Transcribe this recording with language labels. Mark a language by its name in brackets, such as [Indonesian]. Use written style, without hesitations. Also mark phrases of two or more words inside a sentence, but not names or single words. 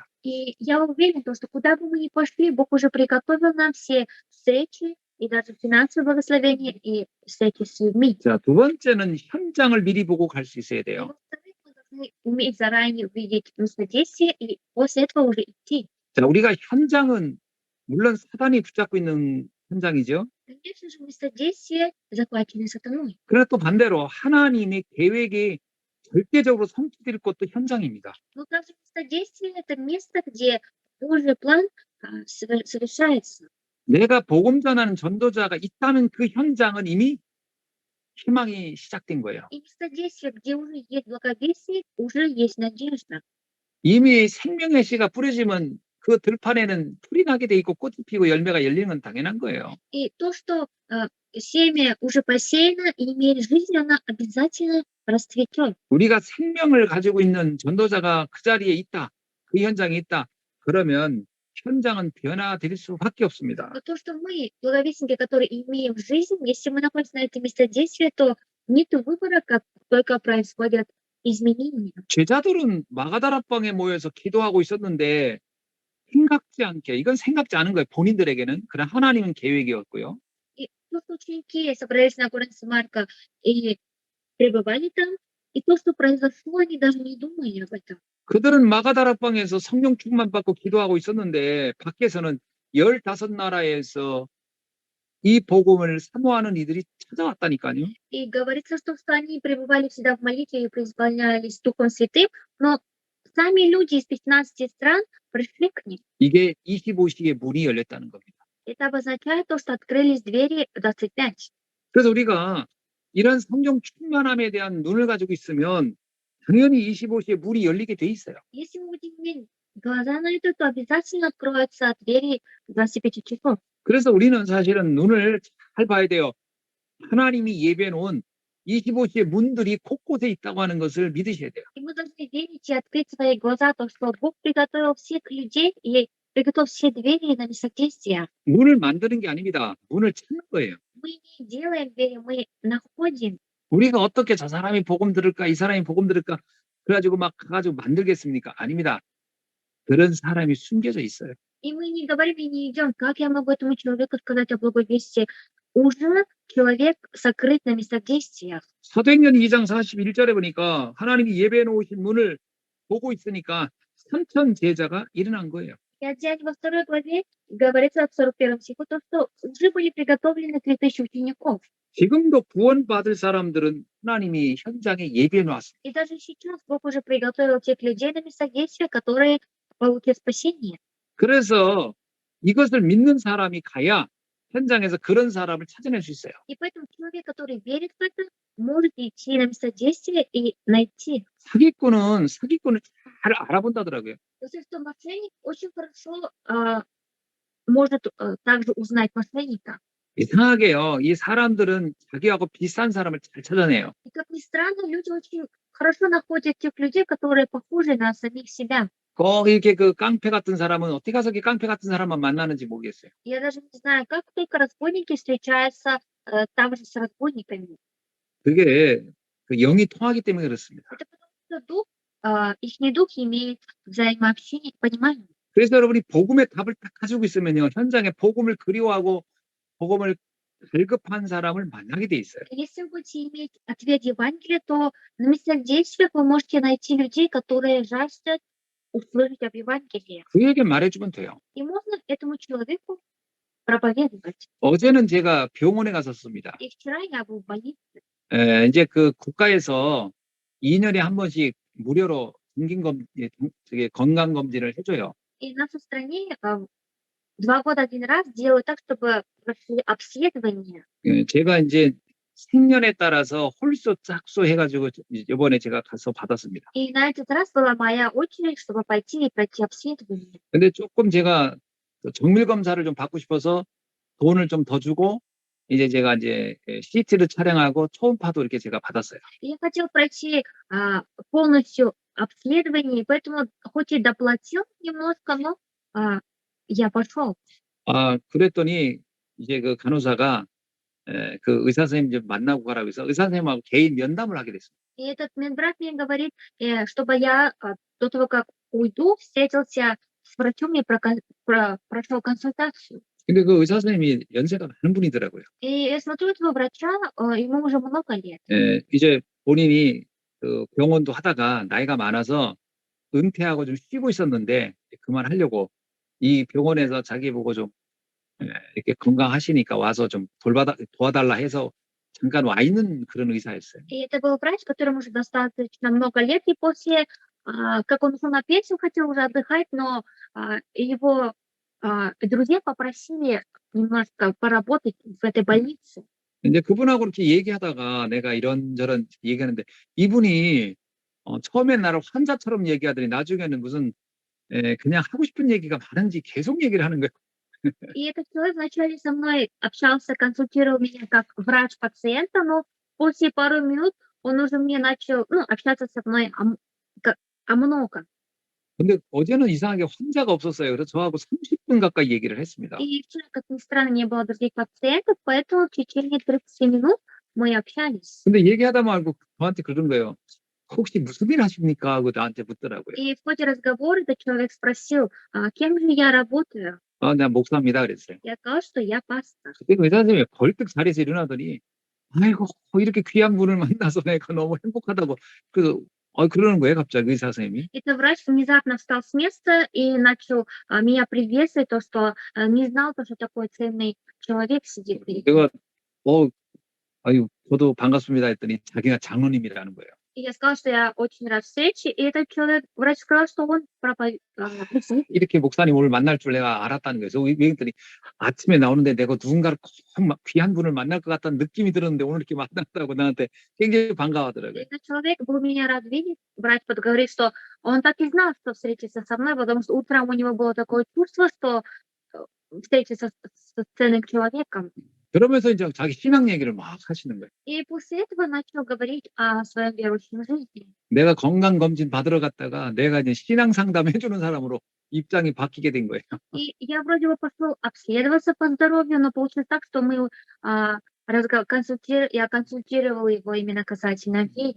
[Russian] И я уверена, то, что куда бы мы ни пошли, Бог уже приготовил нам все встречи и даже финансовое благословение и встречи с людьми. [Korean] 자, 두 번째는 현장을 미리 보고 갈 수 있어야 [Russian] И [Korean] 돼요. [Russian] во-вторых, мы должны уметь заранее увидеть место действия и после этого уже идти. [Korean] 자, 우리가 현장은 물론 사단이 붙잡고 있는 현장이죠. [Russian] Конечно же, место действия захвачено сатаной. [Korean] 그러나 또 반대로 하나님의 계획이 절대적으로 성취될 것도 현장입니다. [Russian] Но также место действия — это место, где Божий план совершается. [Korean] 내가 복음 전하는 전도자가 있다면 그 현장은 이미 희망이 시작된 거예요. [Russian] И место действия, где уже есть благовестие, уже есть надежда. [Korean] 이미 생명의 씨가 뿌려지면 그 들판에는 풀이 나게 돼 있고 꽃이 피고 열매가 열리는 건 당연한 거예요. [Russian] И то, что семя уже посеяно и имеет жизнь, оно обязательно расцветет. [Korean] 우리가 생명을 가지고 있는 전도자가 그 자리에 있다, 그 현장에 있다, 그러면 현장은 변화될 수밖에 없습니다. [Russian] Но то, что мы, благовестники, которые имеем жизнь, если мы находимся на этом месте действия, то нет выбора, как только происходят изменения. [Korean] 제자들은 마가다락방에 모여서 기도하고 있었는데 생각지 않게, 이건 생각지 않은 거예요. 본인들에게는. 그러나 하나님은 계획이었고요. [Russian] И то, что ученики собрались на горе Самарка и пребывали там, и то, что произошло, они даже не думали об этом. [Korean] 그들은 마가다락방에서 성령 충만 받고 기도하고 있었는데 밖에서는 15나라에서 이 복음을 사모하는 이들이 찾아왔다니까요. [Russian] И говорится, что они пребывали всегда в молитве и преисполнялись Духом Святым, но сами люди из 15 стран пришли к ним. [Korean] 이게 25시기에 문이 열렸다는 겁니다. [Russian] Это обозначает то, что открылись двери 25. [Korean] 그래서 우리가 이런 성령 충만함에 대한 눈을 가지고 있으면 당연히 25시에 문이 열리게 돼 있어요. [Russian] Если мы будем иметь глаза на это, то обязательно откроются двери 25 часов. [Korean] 그래서 우리는 사실은 눈을 잘 봐야 돼요. 하나님이 예배해 놓은 25시의 문들이 곳곳에 있다고 하는 것을 믿으셔야 돼요. [Russian] И мы должны верить и открыть свои глаза, то, что Бог приготовил всех людей и приготовил все двери на местодействие. [Korean] 문을 만드는 게 아닙니다. 문을 찾는 거예요. [Russian] Мы не делаем двери, мы находим. [Korean] 우리가 어떻게 저 사람이 복음 들을까, 이 사람이 복음 들을까, 그래가지고 막 가가지고 만들겠습니까? 아닙니다. 그런 사람이 숨겨져 있어요. [Russian] И мы не говорим и не идем, как я могу этому человеку сказать о благовестии. Уже человек сокрыт на местодействиях. [Korean] 사도행전 2장 41절에 보니까 하나님이 예배해 놓으신 문을 보고 있으니까 3천 제자가 일어난 거예요. [Russian] И отдельно во 2 главе говорится в 41 стиху, то, что уже были приготовлены 3000 учеников. [Korean] 지금도 구원받을 사람들은 하나님이 현장에 예배해 놨습니다. [Russian] И даже сейчас Бог уже приготовил тех людей на местодействие, которые получат спасение. [Korean] 그래서 이것을 믿는 사람이 가야 현장에서 그런 사람을 찾아낼 수 있어요. [Russian] И поэтому человек, который верит в это, может идти на местодействие и найти. [Korean] 사기꾼은 사기꾼을 잘 알아본다더라고요. [Russian] То есть, что мошенник очень хорошо может также узнать мошенника. [Korean] 이상하게요. 이 사람들은 자기하고 비슷한 사람을 잘 찾아내요. [Russian] И как ни странно, люди очень хорошо находят тех людей, которые похожи на самих себя. [Korean] 꼭 이렇게 그 깡패 같은 사람은 어떻게 가서 이렇게 깡패 같은 사람만 만나는지 모르겠어요. [Russian] Я даже не знаю, как только разбойники встречаются там же с разбойниками. [Korean] 그게 그 영이 통하기 때문에 그렇습니다. [Russian] Это потому что их дух имеет взаимообщение, понимание. [Korean] 그래서 여러분이 복음의 답을 딱 가지고 있으면요, 현장에 복음을 그리워하고 복음을 갈급한 사람을 만나게 돼 있어요. [Russian] Если вы будете иметь ответ Евангелия, то на местах действия вы можете найти людей, которые жаждут услышать об Евангелии. [Korean] 그에게 말해주면 돼요. [Russian] И можно этому человеку проповедовать. [Korean] 어제는 제가 병원에 갔었습니다. [Russian] И вчера я был в больнице. [Korean] 이제 그 국가에서 2년에 한 번씩 무료로 건강 검진을 해줘요. [Russian] И в нашей стране 2 года 1 раз делают так, чтобы прошли обследование. [Korean] 제가 이제 생년에 따라서 홀수 짝수 해가지고 이번에 제가 가서 받았습니다. [Russian] И на этот раз была моя очередь, чтобы пойти и пройти обследование. [Korean] 근데 조금 제가 정밀 검사를 좀 받고 싶어서 돈을 좀 더 주고 이제 제가 이제 CT를 촬영하고 초음파도 이렇게 제가 받았어요. [Russian] И я хотел пройти полностью обследование, и поэтому хоть и доплатил немножко, но я пошел. [Korean] 그랬더니 이제 그 간호사가 그 의사 선생님 좀 만나고 가라고 해서 의사 선생님하고 개인 면담을 하게 됐습니다. [Russian] И этот медбрат мне говорит, чтобы я до того, как уйду, встретился с врачом и прошел консультацию. [Korean] 근데 그 의사 선생님이 연세가 많은 분이더라고요. [Russian] И я смотрю этого врача, ему уже много лет. [Korean] 이제 본인이 그 병원도 하다가 나이가 많아서 은퇴하고 좀 쉬고 있었는데 그만하려고 이 병원에서 자기 보고 좀 이렇게 건강하시니까 와서 좀 도와달라 해서 잠깐 와 있는 그런 의사였어요. [Russian] И это был врач, которому уже достаточно много лет, и после, как он ушел на пенсию, хотел уже отдыхать, но его друзья попросили немножко поработать в этой больнице. [Korean] 이제 그분하고 이렇게 얘기하다가 내가 이런저런 얘기하는데 이분이 처음엔 나를 환자처럼 얘기하더니 나중에는 무슨 그냥 하고 싶은 얘기가 많은지 계속 얘기를 하는 거예요. [Russian] И этот человек вначале со мной общался, консультировал меня как врач пациента, но после пару минут он уже мне начал, общаться со мной о многом. [Korean] 근데 어제는 이상하게 환자가 없었어요. 그래서 저하고 30분 가까이 얘기를 했습니다. [Russian] И вчера, как ни странно, не было других пациентов, поэтому в течение 30 минут мы общались. [Korean] 근데 얘기하다 말고 저한테 그러는 거예요. 혹시 무슨 일 하십니까? 하고 나한테 묻더라고요. [Russian] И в ходе разговора этот человек спросил, кем же я работаю? [Korean] 나 목사입니다. 그랬어요. [Russian] Я сказала, что я пастор. [Korean] 그때 그 의사 선생님이 벌떡 자리에서 일어나더니 아이고 이렇게 귀한 분을 만나서 내가 너무 행복하다고 그러는 거예요. 갑자기 의사 선생님이. [Russian] Это врач внезапно встал с места и начал меня приветствовать, то, что не знал, что такой ценный человек сидит перед ним. [Korean] 내가 저도 반갑습니다 했더니 자기가 장로님이라는 거예요. [Russian] И я сказала, что я очень рад встрече, и этот человек, врач сказал, что он проповедует. [Korean] 이렇게 목사님을 만날 줄 내가 알았다는 거예요. 그래서 얘기했더니 아침에 나오는데 내가 누군가를 꼭 귀한 분을 만날 것 같다는 느낌이 들었는데 오늘 이렇게 만났다고 나한테 굉장히 반가워하더라고요. [Russian] Этот человек был меня рад видеть. Врач говорит, что он так и знал, что встретится со мной, потому что утром у него было такое чувство, что встретится с ценным человеком. [Korean] 그러면서 이제 자기 신앙 얘기를 막 하시는 거예요. [Russian] И после этого начал говорить о своем верующем жизни. [Korean] 내가 건강검진 받으러 갔다가 내가 이제 신앙 상담 해주는 사람으로 입장이 바뀌게 된 거예요. [Russian] И я вроде бы пошел обследоваться по здоровью, но получилось так, что я консультировала его именно касательно веры.